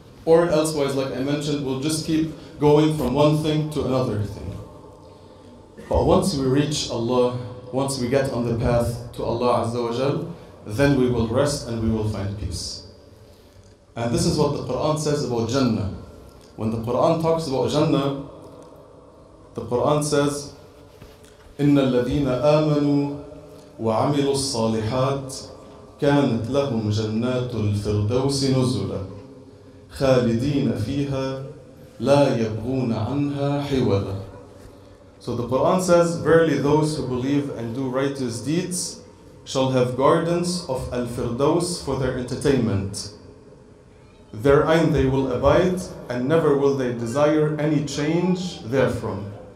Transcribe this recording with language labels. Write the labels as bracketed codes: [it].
[en] Or elsewise, like I mentioned, we'll just keep going from one thing to another thing. But once we reach Allah, once we get on the path to Allah Azza wa Jal, then we will rest and we will find peace. And this is what the Quran says about Jannah. When the Quran talks about Jannah, the Quran says, [ar] إِنَّ الَّذِينَ آمَنُوا وَعَمِلُوا الصَّالِحَاتِ كَانَتْ لَهُمْ جَنَّاتُ الْفِرْدَوْسِ نُزُلًا خَالِدِينَ فِيهَا لَا يَبْغُونَ عَنْهَا حِوَلًا. [en] So the Quran says, verily those who believe and do righteous deeds shall have gardens of Al-Firdaus for their entertainment. Therein they will abide, and never will they desire any change therefrom.